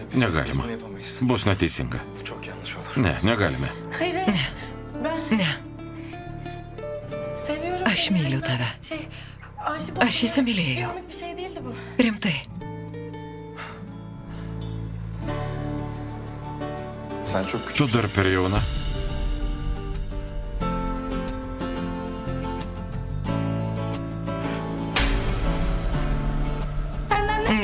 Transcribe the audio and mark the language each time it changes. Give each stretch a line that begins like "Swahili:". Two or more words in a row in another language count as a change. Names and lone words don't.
Lithuanian: negalima.
Turkish: Bunu yapamayız.
Lithuanian: Bus neteisinga.
Turkish: Bu çok yanlış olur.
Lithuanian: Ne, negalime.
Turkish: Hayır hayır. Ben
Lithuanian: Ne,
Turkish: seviyorum
Lithuanian: aš
Turkish: seni.
Lithuanian: myliu tave.
Turkish: Aşık
Lithuanian: Aš įsimylėjau.
Turkish: Yanlış bir şey değildi bu.
Lithuanian: Rimtai.
Turkish: Sen çok küçük.
Lithuanian: Tu dar per jauna.
Turkish: Senden ne?